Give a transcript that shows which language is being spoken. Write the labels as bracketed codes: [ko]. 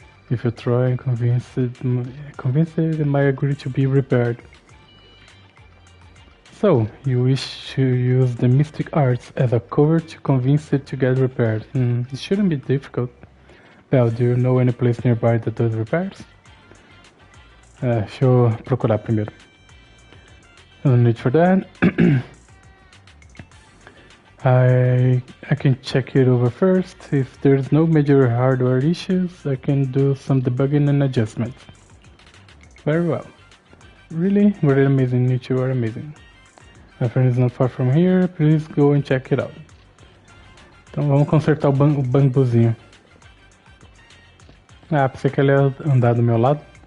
[en] If you try and convince it might agree to be repaired. So, you wish to use the mystic arts as a cover to convince it to get repaired. It shouldn't be difficult. Well, do you know any place nearby that does repairs? [pt] Deixa eu procurar primeiro. [en] No need for that. I can check it over first. If there's no major hardware issues, I can do some debugging and adjustments. Very well. Really? Really amazing, you two are amazing. My friend is not far from here, please go and check it out. [pt] Então vamos consertar o bambuzinho. Ah, pensei que ele ia andar do meu lado.